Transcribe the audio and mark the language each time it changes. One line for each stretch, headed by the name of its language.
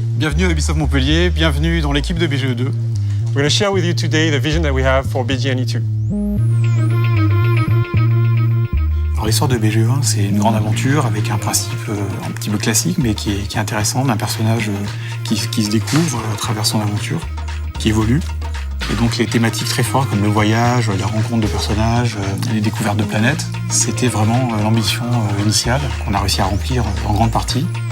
French: Bienvenue à Ubisoft Montpellier, bienvenue dans l'équipe de BGE2.
English: We're going to share with you today the vision that we have for BGE2.
French: Alors l'histoire de BGE1, c'est une grande aventure avec un principe un petit peu classique, mais qui est intéressant, d'un personnage qui se découvre à travers son aventure, qui évolue. Et donc les thématiques très fortes comme le voyage, la rencontre de personnages, les découvertes de planètes, c'était vraiment l'ambition initiale qu'on a réussi à remplir en grande partie.